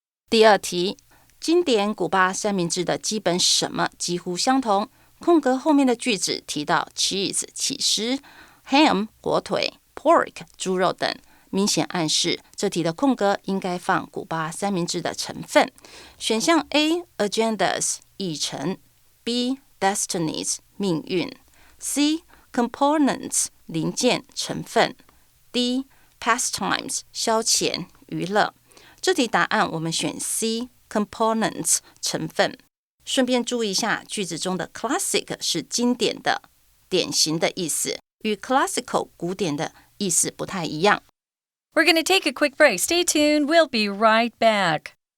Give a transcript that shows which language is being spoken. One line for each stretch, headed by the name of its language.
Chinese: 第二题，经典古巴三明治的基本什么几乎相同。空格后面的句子提到 cheese 起司 ham 火腿 pork 猪肉等，明显暗示这题的空格应该放古巴三明治的成分。选项 A agendas 议程， B destinies 命运， C components 零件成分， D pastimes 消遣娱乐。这题答案我们选 C components 成分。顺便注意一下，句子中的 classic 是经典的、典型的意思，与 classical 古典的意思不太一样。
English: We're going to take a quick break. Stay tuned. We'll be right back.